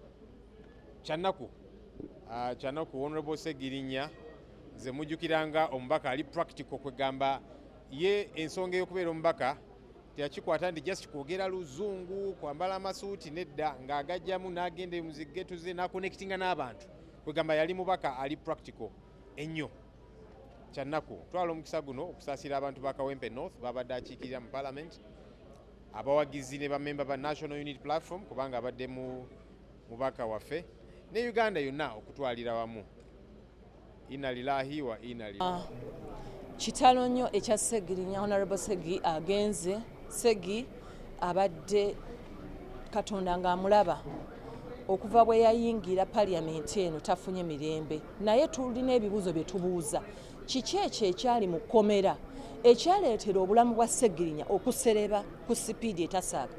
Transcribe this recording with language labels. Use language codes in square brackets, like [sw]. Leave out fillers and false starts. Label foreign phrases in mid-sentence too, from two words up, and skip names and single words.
[lg] Kyanaku Honorable Ssegirinya nze mujjukiranga omubaka ali practical, kwegamba ye ensonga y'okubeera omubaka teyakikwata nti just kwogera luzungu, kwambala amasuuti, nedda ng'agajjamu n'agenda mu zigetu ze n'akonectinga n'abantu, kwegamba yali mubaka ali practical ennyo. Kyanaku twala omukisa guno okusaasira abantu ba Kawempe North babadde akiikirira mu Parliament, abawagizi ne bamemba ba National Unity Platform kubanga abadde mu mubaka waffe, ne Uganda yonna okutwalira wamu. [ar] إنا لله وإنا إليه. [lg] Kitalo nnyo ekya Ssegirinya. Honorable Ssegi agenze. Ssegi abadde Katonda ng'amulaba okuva bwe yayingira Parliament eno tafunye mirembe, naye tulina ebibuuzo bye tubuuza. Kiki ekyo ekyali mu kkomera ekyaleetera obulamu bwa Ssegirinya okusereba ku sipiidi etasaaga?